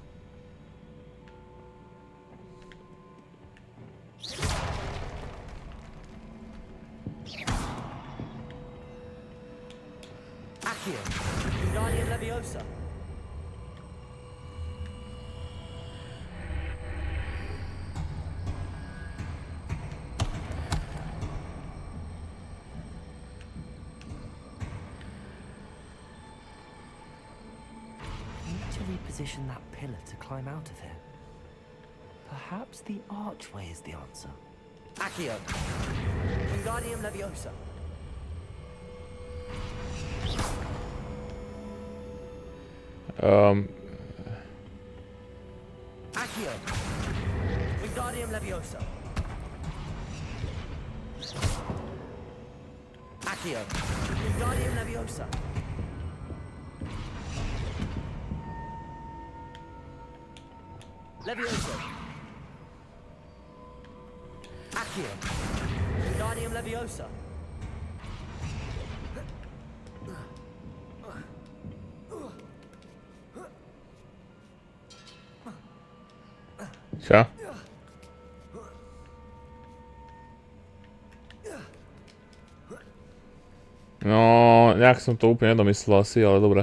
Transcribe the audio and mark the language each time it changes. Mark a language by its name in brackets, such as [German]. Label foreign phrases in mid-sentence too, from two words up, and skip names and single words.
[English] Accio. Wingardium Leviosa. Need to reposition that pillar to climb out of here. Perhaps the archway is the answer. Accio. Wingardium Leviosa. Accio. Wingardium Leviosa. Accio. Wingardium Leviosa. Leviosa. Accio. Wingardium Leviosa. [Slovak] Čo? No, nejak som to úplne nedomyslel asi, ale dobre.